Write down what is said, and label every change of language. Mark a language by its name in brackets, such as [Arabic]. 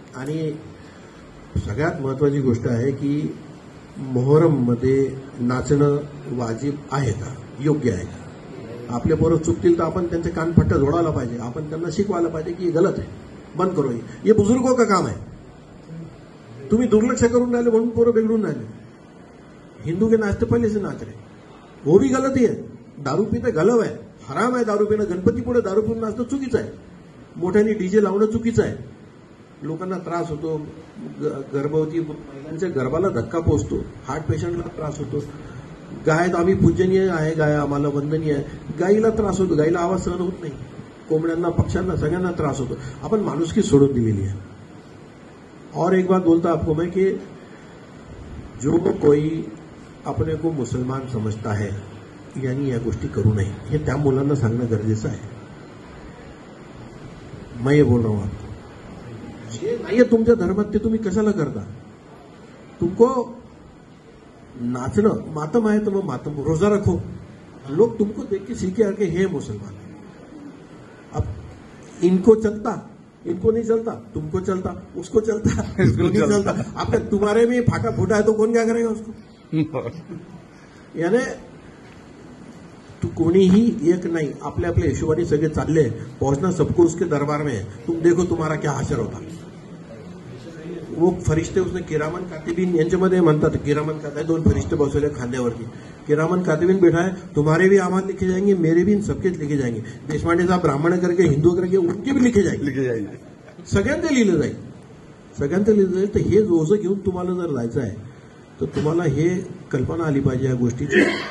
[Marathi] आणि सगळ्यात महत्वाची गोष्ट आहे की मोहरम मध्ये नाचणं वाजिब आहे का, योग्य आहे का? आपले पोरं चुकतील तर आपण त्यांचे कानफट्टा जोडायला पाहिजे, आपण त्यांना शिकवायला पाहिजे की गलत आहे, [Hindi] बंद करो, ये बुजुर्गों का काम है। [Marathi] तुम्ही दुर्लक्ष करून राहिले म्हणून पोरं बिघडून राहिले। [Hindi] हिंदू के नाचते पहले से नाच रहे, वो भी गलती है। [Marathi] दारू पीते गलव आहे, हराम आहे दारू पिणं, गणपती पुढे दारू पिऊन नाचणं चुकीचं आहे, मोठ्याने डीजे लावणं चुकीचं आहे, लोकांना त्रास होतो, गर्भवती महिलांच्या गर्भाला धक्का पोहोचतो, हार्ट पेशंटला त्रास होतो. गाय आम्ही पूजनीय आहे, गाय आम्हाला वंदनीय आहे. गायीला त्रास होतो, गायीला आवाज सहन होत नाही. कोंबड्यांना, पक्ष्यांना, सगळ्यांना त्रास होतो. आपण माणुसकी सोडून दिलेली आहे. [Hindi] और एक बात बोलता आपको मैं कि जो कोई अपने को मुसलमान समजता है [Marathi] यांनी या गोष्टी करू नये, हे त्या मुलांना सांगणं गरजेचं आहे. [Hindi] मैं ये बोल रहा हूं आपको, [Marathi] जे नाहीये तुमच्या धर्मात ते तुम्ही कशाला करता? तुमको नाचणं मातम आहे तर मग मातम, [Hindi] रोजा रखो. लोग तुमको देख के सीखे आके हे मुसलमान. अब इनको चलता, इनको नहीं चलता, तुमको चलता, उसको चलता, इसको नहीं चलता. अब तुम्हारे में फाका फूटा है तो कौन क्या करेगा उसको? [Marathi] यानी तू कोणीही एक नाही, आपल्या आपल्या हिशोबाने सगळे चालले, [Hindi] पहुंचना सबको उसके दरबार में है. तुम देखो तुम्हारा क्या हाशर होता. [Marathi] वो फरिश्ते उसने किरामन कातिबीन यांच्यामध्ये म्हणतात, किरामन कातिबीन 2 फरिश्ते बसवले खांद्यावरती. [Hindi] किरामन कातिबीन बैठा है, तुम्हारे भी आमाल लिखे जाएंगे, मेरे भी, सबके लिखे जाएंगे. देशपांडे साहब ब्राह्मण करके हिंदू करके उनके भी लिखे जाएंगे. [Marathi] सगळ्यांचे लिहिलं जाईल, सगळ्यांचं लिहिलं जाईल. तर हे रोजं घेऊन तुम्हाला जर जायचं आहे तर तुम्हाला हे कल्पना आली पाहिजे या गोष्टीची.